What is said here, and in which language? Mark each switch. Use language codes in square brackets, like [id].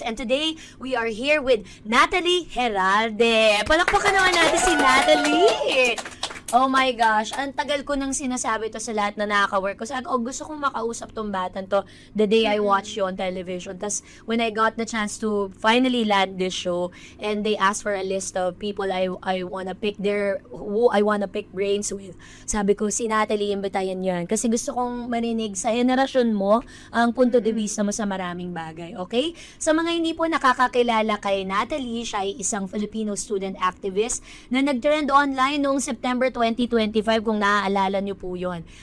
[en] And today, we are here with Natalie Heralde. [tl] Palakpakan naman natin si Natalie! [en] Oh my gosh, [tl] ang tagal ko nang sinasabi to sa lahat na nakaka-work ko. Sabi ko, gusto kong makausap tong batan [en] to the day I watched you on television. Tapos, when I got the chance to finally land this show, and they asked for a list of people I wanna pick who I wanna pick brains with. [tl] Sabi ko, si Natalie, imbitayan yan. Kasi gusto kong marinig sa henerasyon mo ang punto de vista mo sa maraming bagay. Okay? Sa mga hindi po nakakakilala kay Natalie, siya ay isang Filipino student activist na nag-trend online noong September 2025 kung naaalala niyo po yon.